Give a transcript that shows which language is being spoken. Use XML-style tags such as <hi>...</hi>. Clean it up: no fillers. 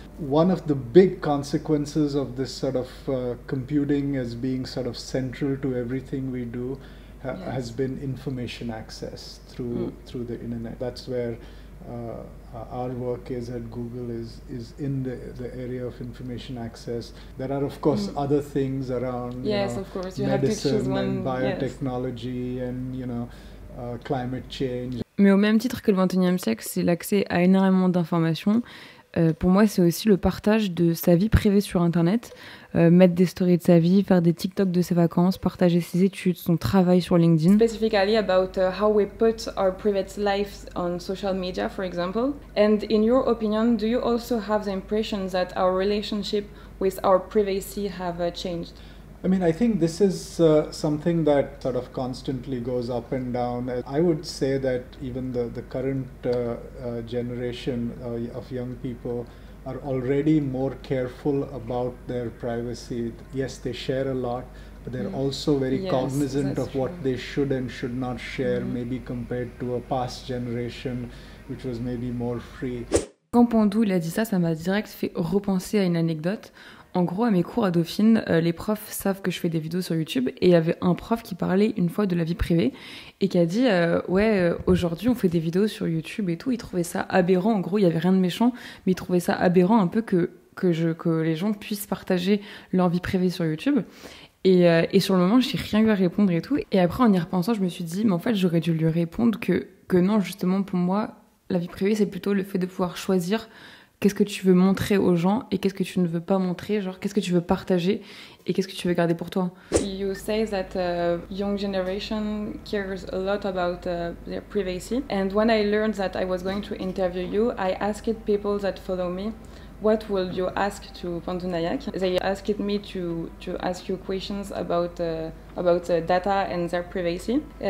<en>One of the big consequences of this sort of computing as being sort of central to everything we do has been information access through the internet. That's where our work is at Google is in the area of information access. There are of course other things around of course. You medicine have to choose one, and biotechnology and climate change.</en> <fr>Mais au même titre que le 21e siècle, c'est l'accès à énormément d'informations. Pour moi, c'est aussi le partage de sa vie privée sur Internet, mettre des stories de sa vie, faire des TikTok de ses vacances, partager ses études, son travail sur LinkedIn.</fr> <en>Specifically about how we put our private lives on social media, for example. And in your opinion, do you also have the impression that our relationship with our privacy have changed? I mean, I think this is something that sort of constantly goes up and down. I would say that even the current generation of young people are already more careful about their privacy. Yes, they share a lot, but they're also very cognizant of what they should and should not share, maybe compared to a past generation, which was maybe more free.</en> <fr>Quand Pandou il a dit ça, ça m'a direct fait repenser à une anecdote. En gros, à mes cours à Dauphine, les profs savent que je fais des vidéos sur YouTube et il y avait un prof qui parlait une fois de la vie privée et qui a dit aujourd'hui on fait des vidéos sur YouTube et tout. Il trouvait ça aberrant. En gros, il y avait rien de méchant, mais il trouvait ça aberrant un peu que les gens puissent partager leur vie privée sur YouTube. Et sur le moment, j'ai rien eu à répondre et tout. Et après, en y repensant, je me suis dit, mais en fait, j'aurais dû lui répondre que non, justement, pour moi, la vie privée, c'est plutôt le fait de pouvoir choisir qu'est-ce que tu veux montrer aux gens et qu'est-ce que tu ne veux pas montrer, genre qu'est-ce que tu veux partager et qu'est-ce que tu veux garder pour toi.</fr> <en>You say that young generation cares a lot about their privacy, and when I learned that I was going to interview you, I asked people that follow me, what will you ask to Pandou Nayak? They asked me to ask you questions about data and their privacy.</en>